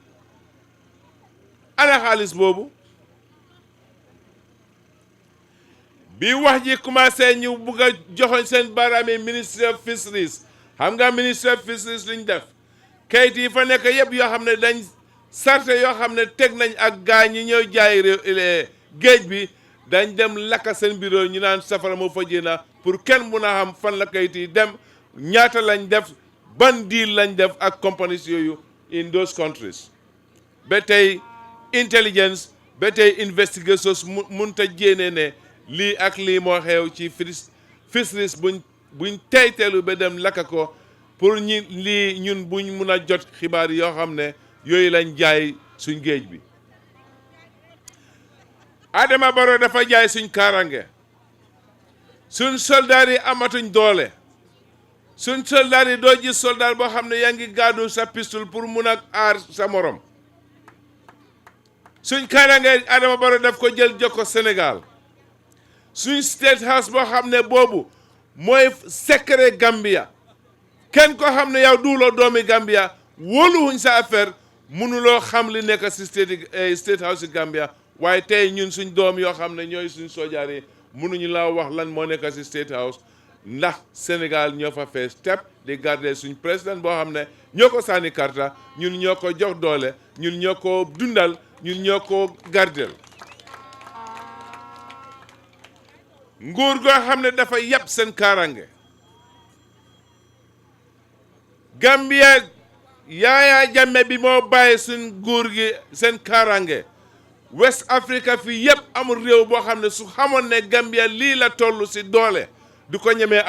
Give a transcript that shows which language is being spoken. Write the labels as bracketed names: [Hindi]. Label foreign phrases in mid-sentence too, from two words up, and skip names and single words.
[Wolof] ana xaalis boobu bi wax ji commencé ñu bugg a joxoñ seen baaraami Ministry of Fisheries xam nga Ministry of Fisheries liñ def kayit yi fa nekk yëpp yoo xam ne dañ sarte yoo xam ne teg nañ ak gaa ñi ñëw jaay géej bi dañ dem lakka seen bureau ñu naan safara moo fa jéena pour kenn mun a xam fan la kayit yi dem ñaata lañ def ban deal lañ def ak companies yooyu [English] in those countries [Wolof] ba tey intelligence ba tey investigations mun ta jéene ne lii ak lii moo xew ci fisheries buñ teyteelu ba dem lakka ko pour ñun buñ mun a jot xibaar yoo xam ne yooyu lañ jaay suñ géej bi Adama Barrow dafa jaay suñ kaarange suñ soldaar yi amatuñ doole suñ soldaar yi doo gis soldaar boo xam ne yaa ngi gàddu sa pistol pour mun a aar sa morom suñ kaarange Adama Barrow daf ko jël jox ko Sénégal suñ [English] state house [Wolof] boo xam ne boobu mooy secret Gambia kenn ko xam ne yow duuloo doomi Gambia wóoluwuñ sa affaire mënuloo xam li nekk si [English] state house [Wolof] yi Gambia waaye tey ñun suñ doom yoo xam ne ñooy suñ sojaar yi mënuñu laa wax lan moo nekk si [English] state house [Wolof] ndax Sénégal ñoo fa fees tepp di garder suñ président boo xam ne ñoo ko sànni karta ñun ñoo ko jox doole ñun ñoo ko dundal ñun ñoo ko gardel nguur goo xam ne dafa yàpp seen kaarange Gambia Yaya Jammeh bi moo bàyyi suñ nguur gi seen kaarange West Africa fii yëpp amul réew boo xam ne su xamoon ne Gambia lii la toll si doole du ko ñemee